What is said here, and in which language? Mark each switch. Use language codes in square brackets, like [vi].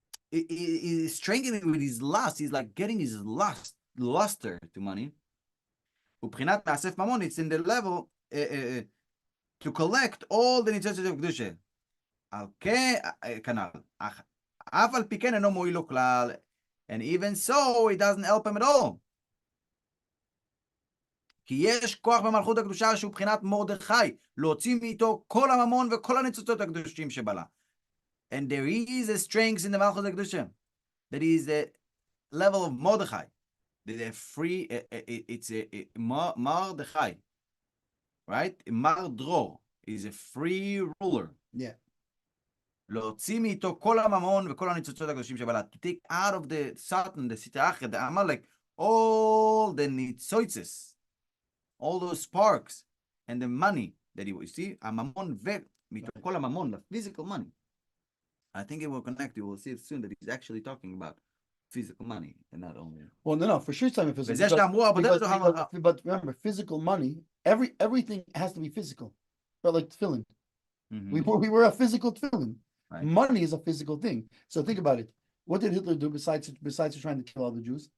[en] He's strengthening with his lust. He's like getting his luster to money. [he] ובחינת מאסף ממון, [en] it's in the level to collect all the ניצוצות of קדושה. [he] על כנ"ל. אף על פי כן אינו מועיל לו כלל, [en] and even so, it doesn't help him at all. [he] כי יש כוח במלכות הקדושה שהוא בחינת מרדכי, להוציא מאיתו כל הממון וכל הניצוצות הקדושים שבלה. [en] And there is a strength in the Malchus Kedusha that is the level of Mordechai. The free, it's a Mordechai, right? Mardror is a free ruler. Yeah. [he] להוציא מאיתו כל הממון וכל הניצוצות הקדושים שבלה. [en] To take out of the Satan, the Sitach, the Amalek, all the nitzotzes, all those sparks, and the money that he will see. [he] הממון ומתוך כל הממון, [en] the physical money. I think it will connect. You will see it soon that he's actually talking about physical money and not only. Well, no, for sure it's talking physical. But remember, physical money. Everything has to be physical. But like tefillin, we were a physical tefillin. Right. Money is a physical thing. So think about it. What did Hitler do besides trying to kill all the Jews?